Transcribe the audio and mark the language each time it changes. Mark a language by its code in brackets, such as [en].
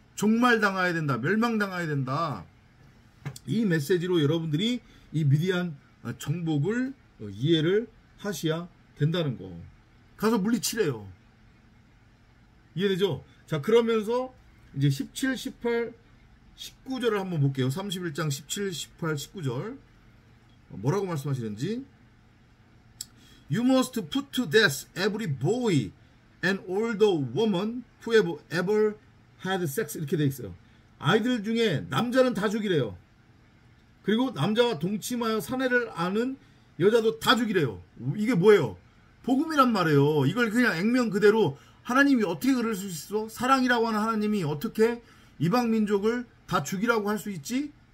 [ko] 종말당해야 된다. 멸망당해야 된다. 이 메시지로 여러분들이 이 미디안 정복을 이해를 하셔야 된다는 거. 가서 물리치래요. 이해되죠? 자, 그러면서 이제 17, 18, 19절을 한번 볼게요. 31장 17, 18, 19절. 뭐라고 말씀하시는지, [en] You must put to death every boy and older woman who have ever had sex. [ko] 이렇게 돼 있어요. 아이들 중에 남자는 다 죽이래요. 그리고 남자와 동침하여 사내를 아는 여자도 다 죽이래요. 이게 뭐예요? 복음이란 말이에요. 이걸 그냥 액면 그대로 하나님이 어떻게 그럴 수 있어? 사랑이라고 하는 하나님이 어떻게 이방 민족을 다 죽이라고 할 수 있지?